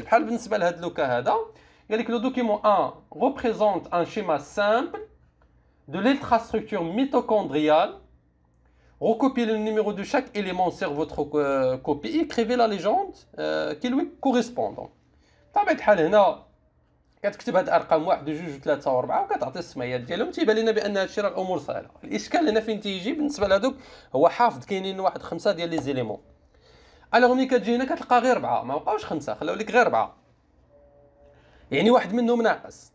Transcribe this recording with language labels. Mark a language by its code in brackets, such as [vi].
[ar] بحال بالنسبه لهاد لوكا هذا قال لك [fr] لو دوكيمون 1 représente un schéma simple de l'infrastructure mitochondriale. Recopiez le numéro de chaque élément sur votre copie et écrivez la légende qui lui correspond. [ar] بطبيعة الحال هنا كتكتب هاد الارقام 1 2 3 و4 وكتعطي السميات ديالهم. تيبان لنا بان هادشي راه الامور سهله. الاشكال هنا فين تيجي بالنسبه لهذوك، هو حافظ كاينين واحد 5 ديال لي زيليمون. الوغ ملي كتجي هنا كتلقى غير 4، ما بقاوش 5، خلاو لك غير 4، يعني واحد منهم ناقص.